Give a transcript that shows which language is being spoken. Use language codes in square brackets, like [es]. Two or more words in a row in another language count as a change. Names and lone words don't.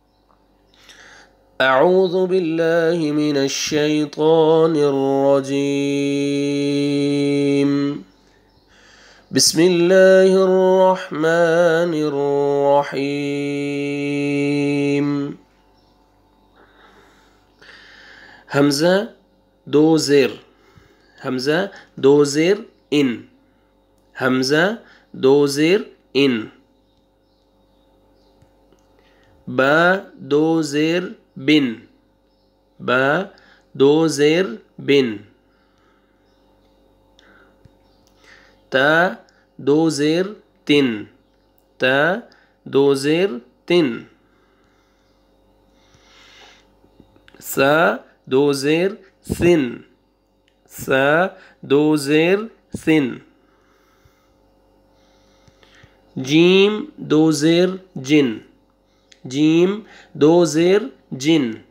[ar] اعوذ باللہ من الشیطان الرجیم، بسم اللہ الرحمن الرحیم۔ [ur] حمزہ دو زیر، حمزہ دو زیر ان، حمزہ دو زیر ان۔ با دو زیر بن، با دو زیر بن۔ تا دو زیر تن، تا دو زیر تن۔ سا دو زیر سن، سا دو زیر سن۔ جیم دو زیر جن، جیم دو زیر جن۔